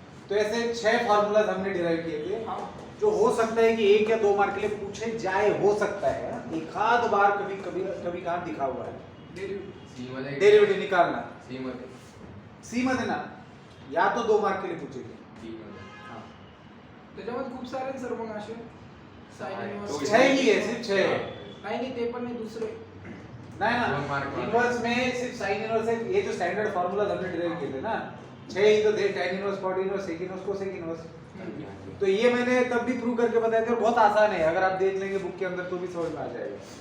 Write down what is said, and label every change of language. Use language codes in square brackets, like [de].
[hi] तो ऐसे 6 फार्मूलाज हमने डिराइव किए थे, जो हो सकता है कि 1 या 2 मार्क के लिए पूछे जाए, हो सकता है एक आध बार कभी कहाँ दिखा हुआ है डेरिवेटिव निकालना। सी मत देना, या तो 2 मार्क के लिए पूछेगी। हाँ, [mr] त्याच्यामध्ये खूप सारे सर मग असे साइन इनवर्स [hi] 6 ही है, सिर्फ 6 है। [mr] नाही ते पण नाही दुसरे [hi] नहीं ना, इनवर्स में सिर्फ साइन इनवर्स है। ये जो स्टैंडर्ड फार्मूलाज हमने डिराइव किए थे ना, 6 ही तो थे, tan inverse, cot inverse, sec inverse, cosec inverse. तो ये मैंने तब भी प्रूव करके बताया था और बहुत आसान है, अगर आप देख लेंगे बुक के अंदर तो भी समझ में आ जाएगा।